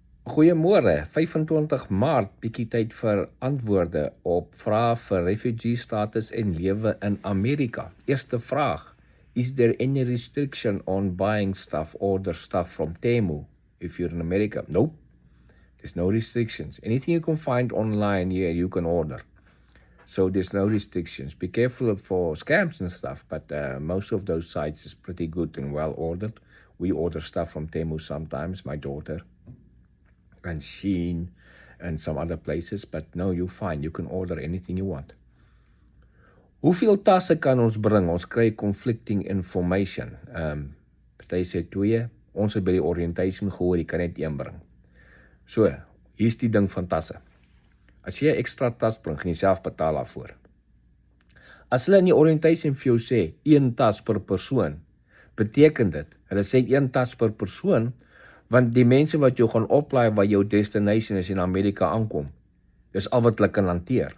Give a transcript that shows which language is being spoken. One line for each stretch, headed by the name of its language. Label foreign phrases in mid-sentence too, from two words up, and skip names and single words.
Afrikaans: Goeiemôre, 25 Maart, bietjie tyd vir antwoorde op vrae vir
English: refugee status
Afrikaans: en lewe in Amerika. Eerste vraag:
English: Is there any restriction on buying stuff, order stuff from Temu if you're in America? Nope, there's no restrictions. Anything you can find online here, you can order. So there's no restrictions. Be careful for scams and stuff, but most of those sites is pretty good and well ordered. We order stuff from Temu sometimes, my daughter, and Shein and some other places, but no, you're fine. You can order anything you want.
Afrikaans: Hoeveel tasse kan ons bring? Ons kry
English: conflicting information.
Afrikaans: Party sê 2, ons het by die orientation gehoor, jy kan net 1 bring. So, hier's die ding van tasse. As jy 'n ekstra tas bring, gaan jy self betaal daarvoor. As hulle in die orientation vir jou sê 1 tas per persoon, beteken dit, hulle sê 1 tas per persoon, want die mense wat jou gaan oplaai waar jou destination is in Amerika aankom, dis al wat hulle kan hanteer.